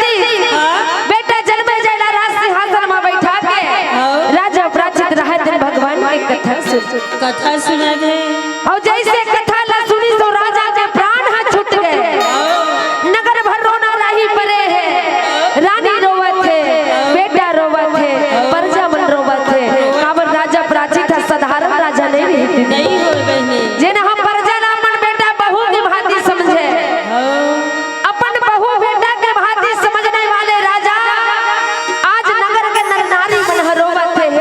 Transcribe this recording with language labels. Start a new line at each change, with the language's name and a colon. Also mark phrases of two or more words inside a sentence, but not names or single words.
Chhattisgarhi: भगवान भगवान की कथा सुन। कथा सुना दे। और जैसे कथा ला सुनी तो राजा के प्राण हाथ छूट गए। नगर भर रोना राही परे है, रानी रोवत है, बेटा रोवत है, प्रजा मन रोवत है। काबर राजा प्राची था, साधारण राजा नहीं हो बहने। जेन हम प्रजा ला अपन बेटा बहू के भांति समझे, अपन बहू बेटा के भांति समझने वाले राजा आज नगर के नर नारी मन रोवत है।